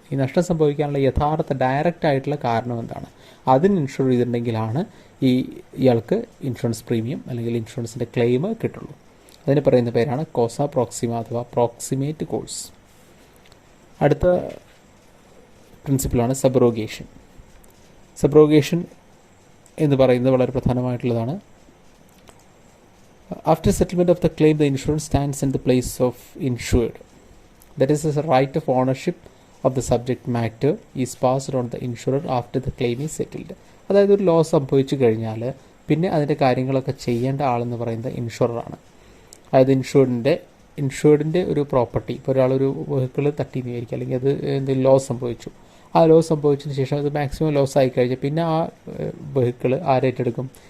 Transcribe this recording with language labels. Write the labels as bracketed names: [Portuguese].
[Malayalam] ഈ നഷ്ടം സംഭവിക്കാനുള്ള യഥാർത്ഥ ഡയറക്റ്റ് ആയിട്ടുള്ള കാരണം എന്താണ്, അതിന് ഇൻഷുർ ചെയ്തിട്ടുണ്ടെങ്കിലാണ് ഇയാൾക്ക് ഇൻഷുറൻസ് പ്രീമിയം അല്ലെങ്കിൽ ഇൻഷുറൻസിൻ്റെ ക്ലെയിം കിട്ടുള്ളൂ. അതിന് പറയുന്ന പേരാണ് കോസ പ്രോക്സിമ അഥവാ പ്രോക്സിമേറ്റ് കോഴ്സ്. അടുത്ത പ്രിൻസിപ്പിളാണ് സബ്രോഗേഷൻ. സബ്രോഗേഷൻ എന്ന് പറയുന്നത് വളരെ പ്രധാനമായിട്ടുള്ളതാണ്. [English] After settlement of the claim, the insurance stands in the place of insured. That is, the right of ownership of the subject matter is passed on the insurer after the claim is settled. [Malayalam] അതായത് ഒരു loss സംഭവിച്ചു കഴിഞ്ഞാൽ പിന്നെ അതിൻ്റെ കാര്യങ്ങളൊക്കെ ചെയ്യേണ്ട ആളെന്ന് പറയുന്നത് ഇൻഷുററാണ്. അതായത് ഇൻഷുർഡിൻ്റെ ഒരു പ്രോപ്പർട്ടി, ഇപ്പോൾ ഒരാളൊരു വെഹിക്കിൾ തട്ടിന്ന് വിചാരിക്കുക, അല്ലെങ്കിൽ അത് എന്തെങ്കിലും ലോസ് സംഭവിച്ചു. ആ ലോസ് സംഭവിച്ചതിന് ശേഷം അത് മാക്സിമം ലോസ് ആയി കഴിഞ്ഞാൽ പിന്നെ ആ വെഹിക്കിൾ ആരേറ്റെടുക്കും?